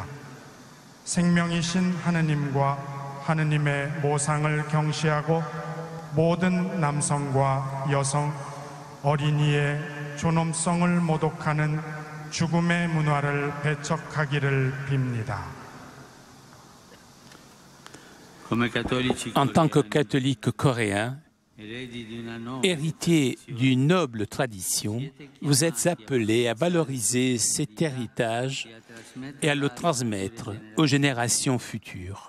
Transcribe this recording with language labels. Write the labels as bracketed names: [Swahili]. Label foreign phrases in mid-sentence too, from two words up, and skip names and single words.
[Korean] 생명이신 하느님과 하느님의 모상을 경시하고 모든 남성과 여성, 어린이의 존엄성을 모독하는 죽음의 문화를 배척하기를 빕니다. [French] En tant que catholique coréen, héritier d'une noble tradition, vous êtes appelé à valoriser cet héritage et à le transmettre aux générations futures.